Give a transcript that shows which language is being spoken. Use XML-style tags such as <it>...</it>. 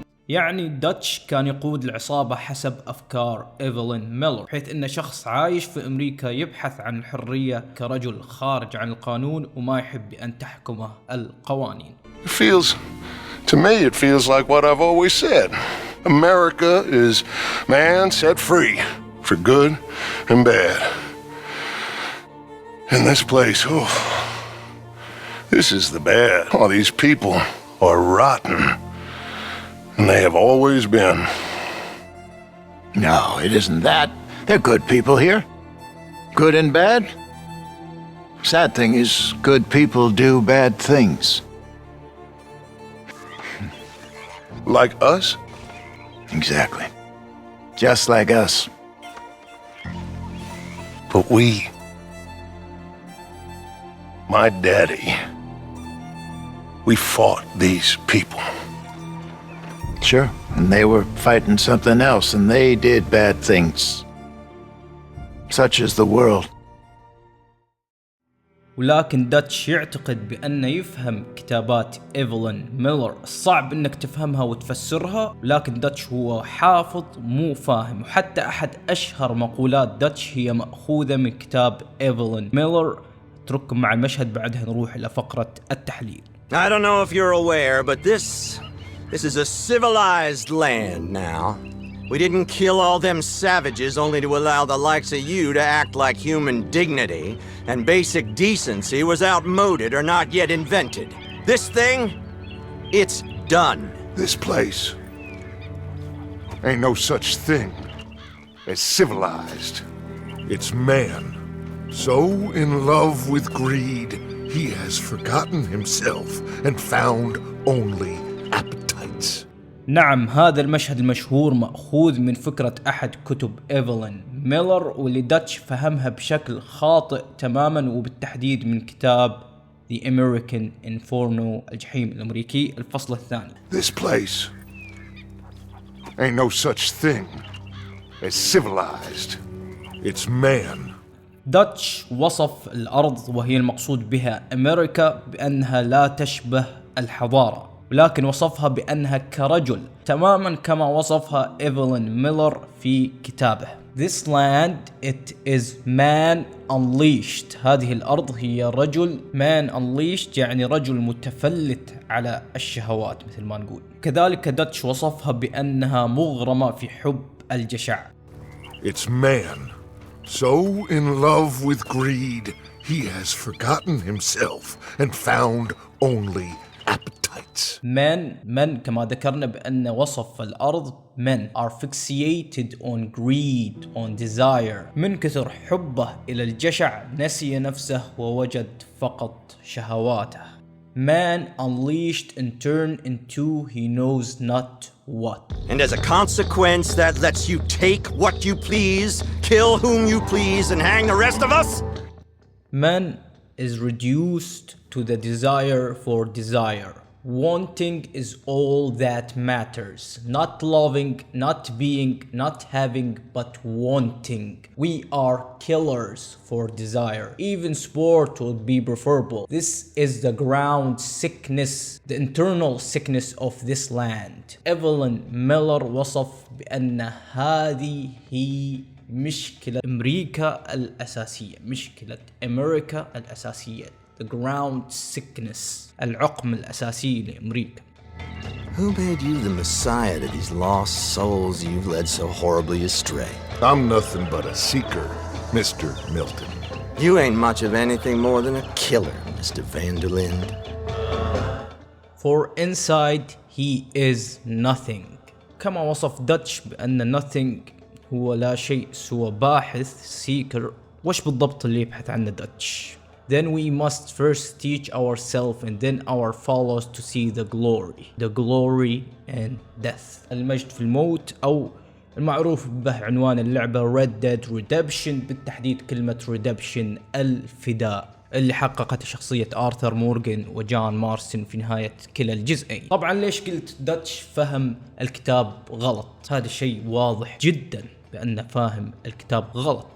<ar>يعني داتش كان يقود العصابة حسب أفكار إيفلين ميلر، حيث أنه شخص عايش في أمريكا يبحث عن الحرية كرجل خارج عن القانون وما يحب بأن تحكمه القوانين.</ar> <en>To me, it feels like what I've always said. America is man set free for good and bad. In this place, oh, this is the bad. Oh, these people are rotten. And they have always been. No, it isn't that. They're good people here. Good and bad. Sad thing is, good people do bad things. Like us? Exactly. Just like us. But my daddy, we fought these people. Sure, and they were fighting something else, and they did bad things. Such is the world.</en> <ar>ولكن داتش يعتقد بأنه يفهم كتابات إيفلين ميلر. صعب أنك تفهمها وتفسرها، لكن داتش هو حافظ مو فاهم. وحتى أحد أشهر مقولات داتش هي مأخوذة من كتاب إيفلين ميلر. اترككم مع المشهد بعدها نروح إلى فقرة التحليل.</ar> <en>I don't know if you're aware, but this is a civilized land now. We didn't kill all them savages only to allow the likes of you to act like human dignity and basic decency was outmoded or not yet invented. This thing, it's done. This place ain't no such thing as civilized. It's man. So in love with greed, he has forgotten himself and found only appetites.</en> <ar>نعم، هذا المشهد المشهور مأخوذ من فكرة أحد كتب إيفلين ميلر، واللي داتش فهمها بشكل خاطئ تماما، وبالتحديد من كتاب The American Inferno الجحيم الأمريكي الفصل الثاني.</ar> <en>This place ain't no such thing as civilized. It's man.</en> <ar>داتش وصف الأرض وهي المقصود بها أمريكا بأنها لا تشبه الحضارة، ولكن وصفها بأنها كرجل تماما كما وصفها إيفلين ميلر في كتابه.</ar> <en>This land, it is man unleashed.</en> <ar>هذه الأرض هي رجل</ar> <en>man unleashed،</en> <ar>يعني رجل متفلت على الشهوات مثل ما نقول. كذلك داتش وصفها بأنها مغرمة في حب الجشع.</ar> <en>It's man, so in love with greed, he has forgotten himself and found only appetites. Men</en> <ar>كما ذكرنا بأن وصف الأرض</ar> <en>men are fixated on greed, on desire.</en> <ar>من كثر حبه إلى الجشع نسي نفسه ووجد فقط شهواته.</ar> <en>Man unleashed and turned into he knows not what. And as a consequence, that lets you take what you please, kill whom you please, and hang the rest of us? Man is reduced to the desire for desire. Wanting is all that matters. Not loving, not being, not having, but wanting. We are killers for desire. Even sport would be preferable. This is the ground sickness, the internal sickness of this land.</en> <ar>إيفلين ميلر وصف بأن هذه هي مشكلة أمريكا الأساسية. مشكلة أمريكا الأساسية.</ar> <en>The ground sickness.</en> <ar>العقم الأساسي لأمريكا.</ar> <en>Who made you the messiah to these lost souls you've led so horribly astray? I'm nothing but a seeker, Mr. Milton. You ain't much of anything more than a killer, Mr. Vanderlind. For inside he is nothing.</en> <ar>كما وصف داتش بأن nothing هو لا شيء سوى باحث seeker. وش بالضبط اللي يبحث عنه داتش؟</ar> <en>Then we must first teach ourselves and then our followers to see the glory and death.</en> <ar>المجد في الموت، أو المعروف به عنوان اللعبة Red Dead Redemption، بالتحديد كلمة Redemption الفداء، اللي حققت شخصية آرثر مورغان وجان مارسن في نهاية كلا الجزئين. طبعا ليش قلت داتش فهم الكتاب غلط؟ هذا شيء واضح جدا بأنه فاهم الكتاب غلط.</ar>